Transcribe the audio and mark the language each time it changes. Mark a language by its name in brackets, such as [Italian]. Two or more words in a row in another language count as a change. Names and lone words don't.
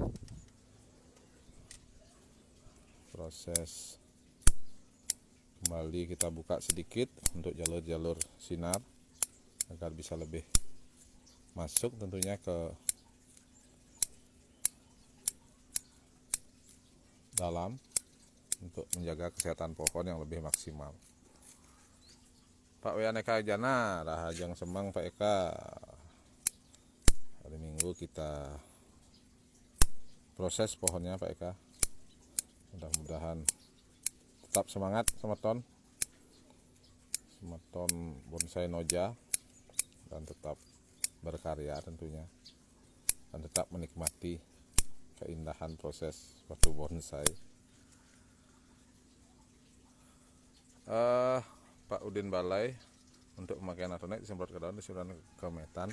[Indonesian] proses kembali, kita buka sedikit untuk jalur-jalur sinar agar bisa lebih masuk tentunya ke dalam untuk menjaga kesehatan pohon yang lebih maksimal. Pak Wianeka Jana, [Balinese] Rahajang Semang [Indonesian] Pak Eka. Hari Minggu kita proses pohonnya Pak Eka. Mudah-mudahan tetap semangat semeton bonsai Noja, dan tetap berkarya tentunya, dan tetap menikmati keindahan proses suatu bonsai. Pak Udin Balai, untuk pemakaian atonek disemprot ke daun, disemprot ke metan.